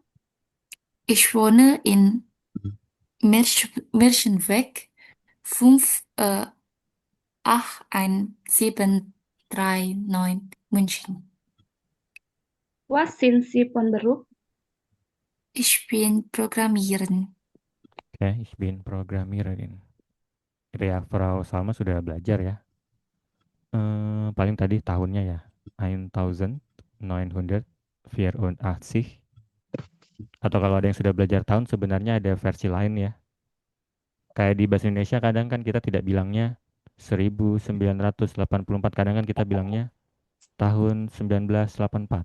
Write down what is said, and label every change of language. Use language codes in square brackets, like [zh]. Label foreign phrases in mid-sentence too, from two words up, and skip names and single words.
[de] Ich wohne in Märchenweg 81739 München. Was sind Sie von Beruf? Ich bin Programmiererin. Oke, ich bin Programmiererin. [id] Itu ya, Frau Salma sudah belajar ya. Paling tadi tahunnya ya. 1984. Atau kalau ada yang sudah belajar tahun sebenarnya ada versi lain ya. Kayak di bahasa Indonesia kadang kan kita tidak bilangnya 1984, kadang kan kita bilangnya tahun 1984.